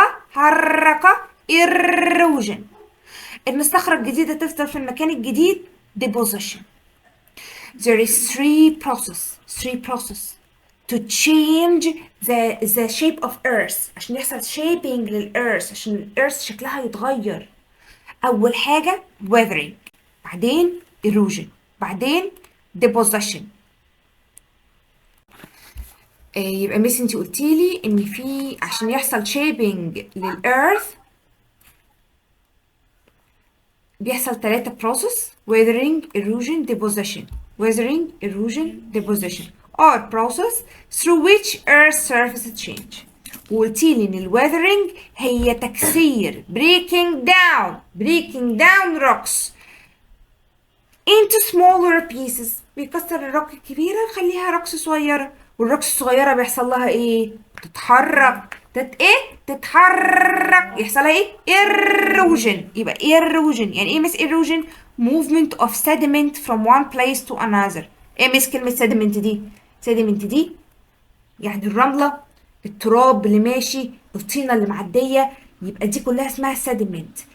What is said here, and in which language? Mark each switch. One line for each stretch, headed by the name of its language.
Arabic: حركة erosion. إن الصخرة الجديدة تفضل في المكان الجديد deposition.
English: There is three process to change the shape of earth.
Arabic: عشان يحصل shaping للأرث، عشان الأرث شكلها يتغير. أول حاجة weathering، بعدين erosion، بعدين deposition. يبقى ميس انتي قلتيلي ان في عشان يحصل shaping للأرث بيحصل 3 process: weathering، erosion، deposition.
English: weathering، erosion، deposition are process through which earth surface change.
Arabic: وقلتيلي ان ال weathering هي تكسير
English: breaking down rocks into smaller pieces.
Arabic: بيكسر الروك الكبيرة يخليها روكس صغيرة، والروكس الصغيرة بيحصل لها ايه؟ تتحرك. تتحرك يحصل لها ايه؟ erosion.
English: يبقى erosion
Arabic: يعني ايه مس
English: erosion؟ movement of sediment from one place to another.
Arabic: ايه مس كلمة sediment دي؟ sediment دي يعني الرملة، التراب اللي ماشي، الطينة اللي معدية، يبقى دي كلها اسمها sediment.